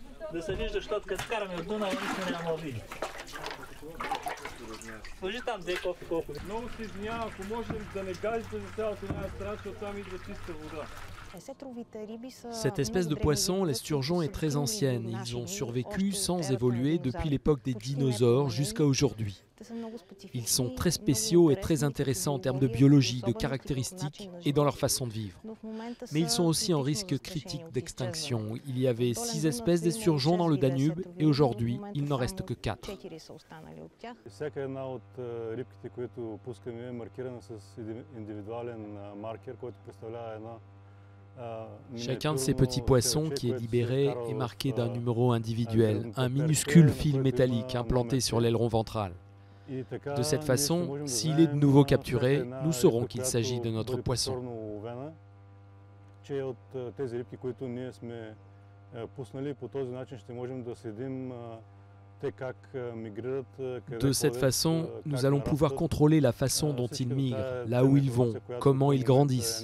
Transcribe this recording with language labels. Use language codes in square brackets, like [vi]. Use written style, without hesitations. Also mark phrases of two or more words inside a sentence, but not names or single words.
[bg] Да се вижда, защото като караме от Дунава, нищо няма да види. Сложи там две кофи колко. Много се извинявам, ако можем да не газите за цялата една страна, защото там идва чиста вода. [fr] Cette espèce de poisson, l'esturgeon, est très ancienne. Ils ont survécu sans évoluer depuis l'époque des dinosaures jusqu'à aujourd'hui. Ils sont très spéciaux et très intéressants en termes de biologie, de caractéristiques et dans leur façon de vivre. Mais ils sont aussi en risque critique d'extinction. Il y avait 6 espèces d'esturgeons dans le Danube et aujourd'hui, il n'en reste que 4. [bg] Всяка една от рибките, които пускаме, е маркирана с индивидуален маркер, който представлява една. [fr] Chacun de ces petits poissons qui est libéré est marqué d'un numéro individuel, un minuscule fil métallique implanté sur l'aileron ventral. De cette façon, s'il est de nouveau capturé, nous saurons qu'il s'agit de notre poisson. De cette façon, nous allons pouvoir contrôler la façon dont ils migrent, là où ils vont, comment ils grandissent.